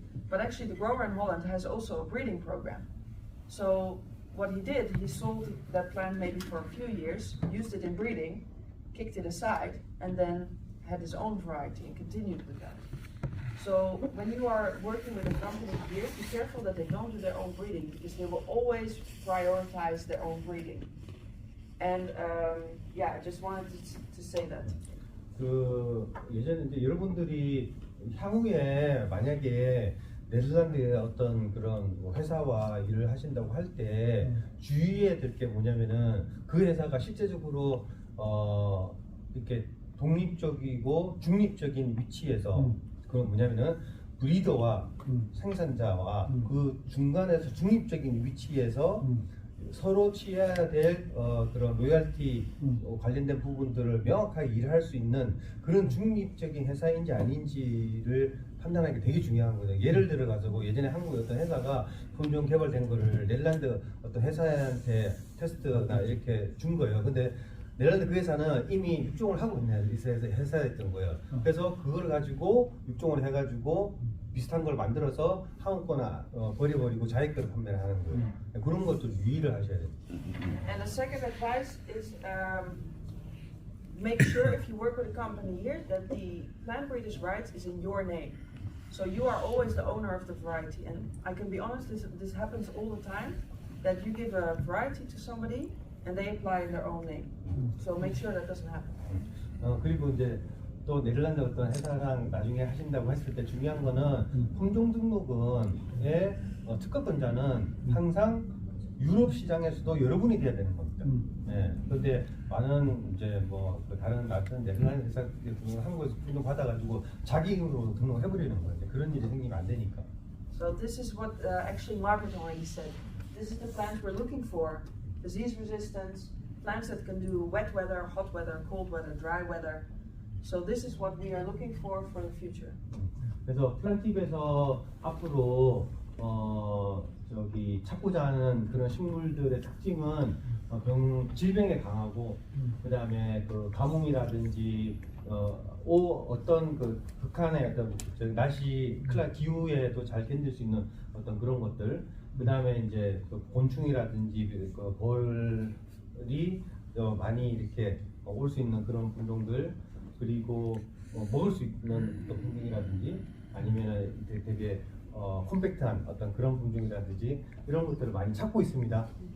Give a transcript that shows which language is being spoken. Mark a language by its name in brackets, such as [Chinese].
[English] But actually, the grower in Holland has also a breeding program. So what he did, he sold that plant maybe for a few years, used it in breeding, kicked it aside, and then had his own variety and continued with that. So when you are working with a company here, be careful that they don't do their own breeding, because they will always prioritize their own breeding. And I just wanted to say that. [Korean] 그 예전에 이제 여러분들이 향후에 만약에 네덜란드의 어떤 그런 회사와 일을 하신다고 할 때 주의해야 될 게 뭐냐면은 그 회사가 실제적으로 이렇게 독립적이고 중립적인 위치에서 그건 뭐냐면은 브리더와 생산자와 그 중간에서 중립적인 위치에서 서로 취해야 될 그런 로열티 관련된 부분들을 명확하게 일할 수 있는 그런 중립적인 회사인지 아닌지를 판단하는 게 되게 중요한 거예요. 예를 들어 가지고 예전에 한국의 어떤 회사가 품종 개발된 거를 넬란드 어떤 회사한테 테스트나 이렇게 준 거예요. 근데 넬란드 그 회사는 이미 육종을 하고 있는 회사였던 거예요. 그래서 그걸 가지고 육종을 해가지고 비슷한 걸 만들어서 한국 거나 버려버리고 자기 거를 판매를 하는 거예요. 그런 것도 유의를 하셔야 돼요. [English] And the second advice is make sure if you work with a company here that the plant breeder's rights is in your name. So you are always the owner of the variety. And I can be honest, this happens all the time, that you give a variety to somebody and they apply in their own name. So make sure that doesn't happen. [Korean] 그리고 이제 또 네덜란드 어떤 회사랑 나중에 하신다고 했을 때 중요한 거는 품종 등록은의 특허권자는 항상 유럽 시장에서도 여러분이 돼야 되는 겁니다. 예. 그런데 많은 이제 뭐 다른 같은 네덜란드 회사들 한국에서 품종 받아가지고 자기 이름으로 등록해버리는 거예요. 그런 일이 생기면 안 되니까. [English] So this is what actually Margaret already said. This is the plants we're looking for: disease resistance, plants that can do wet weather, hot weather, cold weather, dry weather. So this is what we are looking for the future. [Korean] 그래서 플란팁에서 앞으로 저기 찾고자 하는 그런 식물들의 특징은 질병에 강하고 그다음에 그 가뭄이라든지 어떤 그 극한의 어떤 날씨 기후에도 잘 견딜 수 있는 어떤 그런 것들, 그다음에 이제 그 곤충이라든지 그 벌이 많이 이렇게 올 수 있는 그런 품종들, 그리고 먹을 수 있는 어떤 품종이라든지 아니면 되게 컴팩트한 어떤 그런 품종이라든지 이런 것들을 많이 찾고 있습니다.